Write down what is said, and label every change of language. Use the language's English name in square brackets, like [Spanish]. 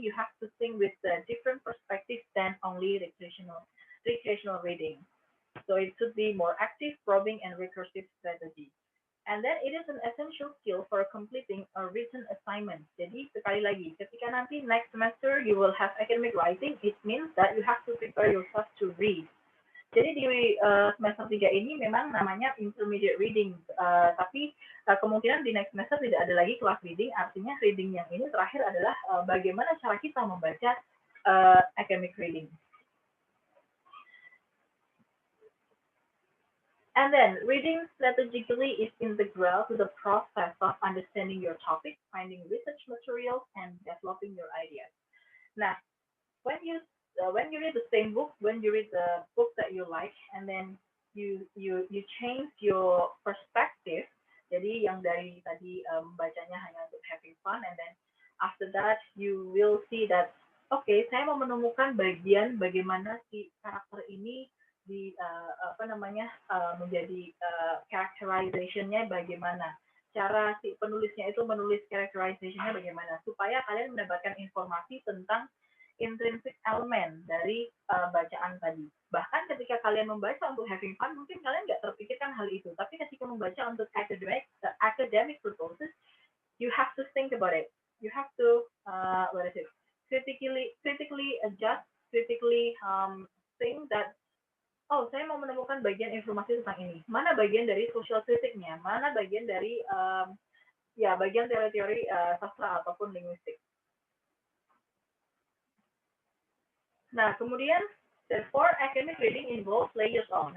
[English] You have to think with a different perspective than only recreational reading. So it should be more active, probing, and recursive strategy. And then it is an essential skill for completing a written assignment. [Indonesian] Jadi sekali lagi, ketika nanti [English] next semester you will have academic writing, it means that you have to prepare yourself to read. [Indonesian] Jadi di semester 3 ini memang namanya intermediate reading, tapi kemungkinan di next semester tidak ada lagi kelas reading, artinya reading yang ini terakhir adalah bagaimana cara kita membaca academic reading. [English] And then, reading strategically is integral to the process of understanding your topic, finding research materials, and developing your ideas. Nah, when you read the same book, when you read the book that you like, and then you change your perspective. [Indonesian] Jadi yang dari tadi bacanya hanya untuk having fun, [English] and then after that you will see that okay, [Indonesian] saya mau menemukan bagian bagaimana si karakter ini di menjadi characterization-nya bagaimana, cara si penulisnya itu menulis characterization-nya bagaimana, supaya kalian mendapatkan informasi tentang intrinsic element dari bacaan tadi. Bahkan ketika kalian membaca untuk having fun, mungkin kalian nggak terpikirkan hal itu. Tapi ketika membaca untuk [English] academic purposes, you have to think about it. You have to critically adjust, critically think that [Indonesian] saya mau menemukan bagian informasi tentang ini. Mana bagian dari social kritiknya? Mana bagian dari bagian teori-teori sastra ataupun linguistik. [English] Nah, kemudian therefore academic reading involves layers of.